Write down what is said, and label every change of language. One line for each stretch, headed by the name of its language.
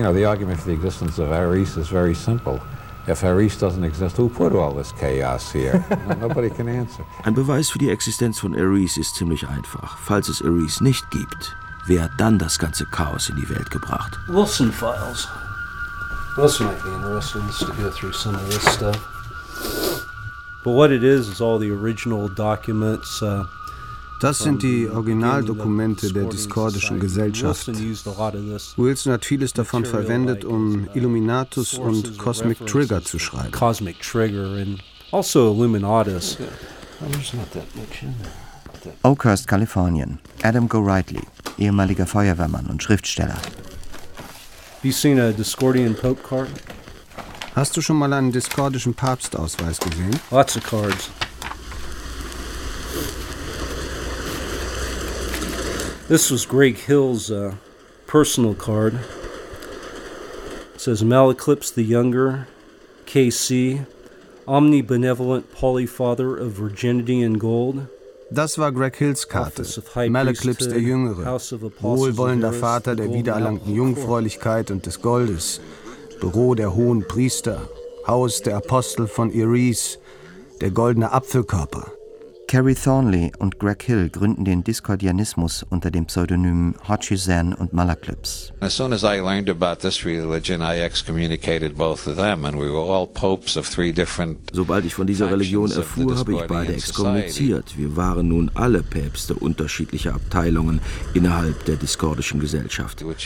English: If Eris doesn't exist, who put all this chaos here? Nobody can answer.
German: Ein Beweis für die Existenz von Eris ist ziemlich einfach. Falls es Eris nicht gibt, wer hat dann das ganze Chaos in die Welt gebracht?
English: Wilson Files. Wilson might be interested to go through some of this stuff. But what it is all the original documents.
German: Das sind die Originaldokumente der diskordischen Gesellschaft. Wilson hat vieles davon verwendet, um Illuminatus und Cosmic Trigger zu schreiben.
English: Cosmic Trigger and also Illuminatus.
German: Oakhurst, Kalifornien. Adam Gorightly, ehemaliger Feuerwehrmann und Schriftsteller.
English: Have you seen a Discordian Pope card?
German: Hast du schon mal einen diskordischen Papstausweis gesehen?
English: Lots of cards. This was Greg Hill's personal card. It says Malaclips the Younger, KC, Omnibenevolent Polyfather of Virginity and Gold.
German: Das war Greg Hills Karte. Malaclips der Jüngere, wohlwollender Vater der wiedererlangten Jungfräulichkeit und des Goldes, Büro der hohen Priester, Haus der Apostel von Eris, der goldene Apfelkörper. Carrie Thornley und Greg Hill gründen den Discordianismus unter dem Pseudonym Hodgson und Malaclips.
English: As soon as I learned about this religion, I excommunicated both of them, and we were all popes of three different.
German: Sobald ich von dieser Religion erfuhr, habe ich beide exkommuniziert. Wir waren nun alle Päpste unterschiedlicher Abteilungen innerhalb der diskordischen Gesellschaft.